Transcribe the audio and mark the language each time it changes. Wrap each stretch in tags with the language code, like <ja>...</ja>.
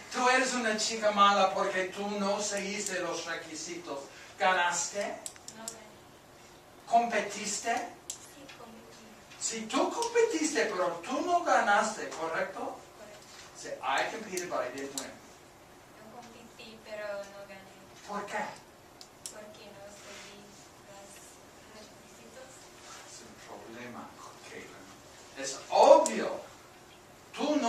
<es>Tú eres una chica mala porque tú no seguiste los requisitos. ¿Ganaste? No gané. ¿Competiste? Sí, competí. Si tú competiste, pero tú no ganaste, ¿correcto? Correcto.</es> <en>Say, I competed, but I didn't win.</en> <es>No competí, pero no gané. ¿Por qué? Porque no seguí los requisitos. Es un problema, Caitlin. Es obvio. Tú</es>